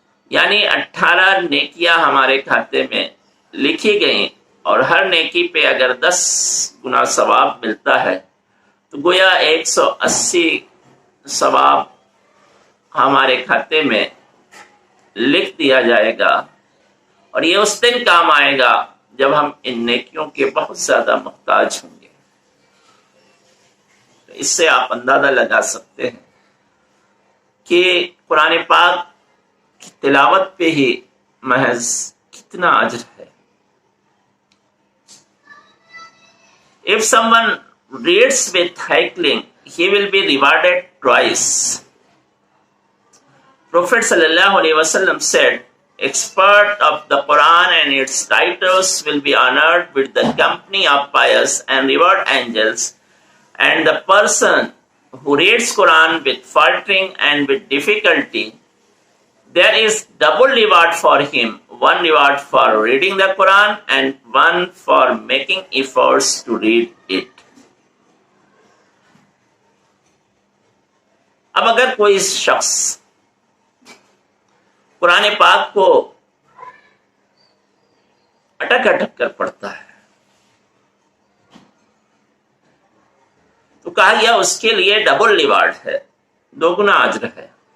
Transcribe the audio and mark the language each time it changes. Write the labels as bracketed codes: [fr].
[ur] یعنی 18 نیکیاں ہمارے کھاتے میں لکھی گئیں، اور ہر نیکی پہ اگر 10 گنا ثواب ملتا ہے تو گویا 180 ثواب ہمارے کھاتے میں لکھ دیا جائے گا، اور یہ اس دن کام آئے گا جب ہم ان نیکیوں کے بہت زیادہ محتاج ہوں گے. تو اس سے آپ اندازہ لگا سکتے ہیں کہ قرآن پاک کی تلاوت پہ ہی محض کتنا اجر ہے. [en] If someone reads with heckling, he will be rewarded twice. Prophet sallallahu alaihi wasallam said, expert of the Quran and its writers will be honored with the company of pious and reward angels, and the person who reads Quran with faltering and with difficulty, there is double reward for him, one reward for reading the Quran and one for making efforts to read it. [ur] اب اگر کوئی شخص قرآن پاک کو اٹک اٹک کر پڑھتا ہے تو کہا گیا اس کے لیے ڈبل ریوارڈ ہے، 2 گنا اجر ہے.